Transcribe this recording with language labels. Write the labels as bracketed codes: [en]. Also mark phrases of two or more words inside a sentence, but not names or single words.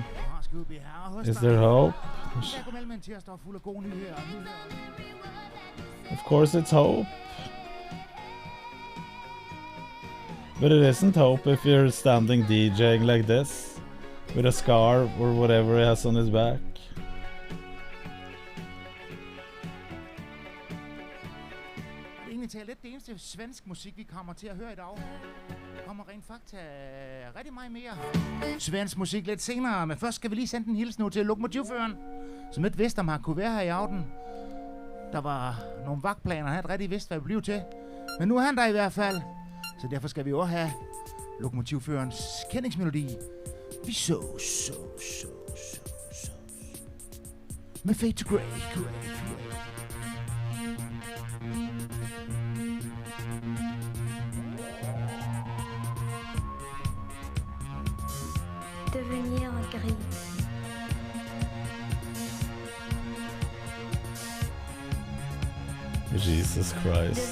[en] Is there hope? Of course it's hope. But it isn't hope if you're standing DJing like this, with a scar or whatever he has on his back. [da] Lidt det eneste svensk musik, vi kommer til at høre i dag. Kommer rent fakta rigtig meget mere svensk musik lidt senere, men først skal vi lige sende en hilsen nu til lokomotivføreren, som ikke vidste, om han kunne være her i aften. Der var nogle vagtplaner, han havde rigtig vidst, hvad det blev til. Men nu er han der i hvert fald, så derfor skal vi også have lokomotivførens kendingsmelodi. Vi så. Med Fade to Grey. [fr] Devenir gris. [en] Jesus Christ.